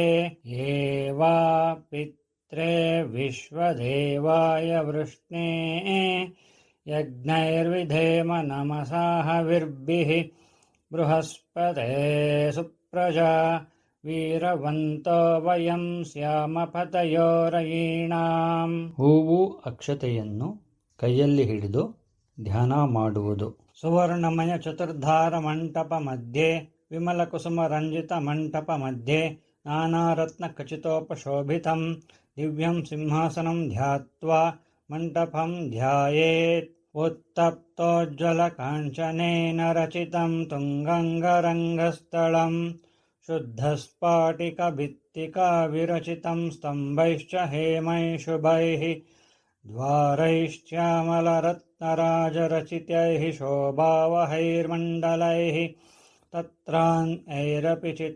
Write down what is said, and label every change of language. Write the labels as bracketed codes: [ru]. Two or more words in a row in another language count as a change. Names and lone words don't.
[sa] ಏವಾ ಪಿತ್ರೆ ವಿಶ್ವದೇವಾಯ ವೃಷ್ಣೇ. ಯಜ್ಞೈರ್ವಿಧೇಮ ನಮಸಾಹವಿರ್ಭಿಃ. ಬೃಹಸ್ಪತೆ ಸುಪ್ರಜಾ. ವೀರವಂತೋ ವಯಂ ಸ್ಯಾಮ ಪತಯೋರಯೀಣಾಂ. [kn] ಹೂವು ಅಕ್ಷತೆಯನ್ನು ಕೈಯಲ್ಲಿ ಹಿಡಿದು ಧ್ಯಾನ ಮಾಡುವುದು. [sa] ಸುವರ್ಣಮಯ ಚತುರ್ಧಾರ ಮಂಟಪ ಮಧ್ಯೆ विमलकुसुमरञ्जितमण्टपमध्ये नानारत्नखचितोपशोभितं दिव्यं सिंहासनं ध्यात्वा मण्टपं ध्यायेत्। उत्तप्तोज्ज्वलकाञ्चनेन रचितं तुङ्गङ्गरङ्गस्थलं शुद्धस्फाटिकभित्तिका विरचितं स्तम्भैश्च हेमैः शुभैः द्वारैश्चामलरत्नराजरचितैः शोभावहैर्मण्डलैः तत्रान्यैरपि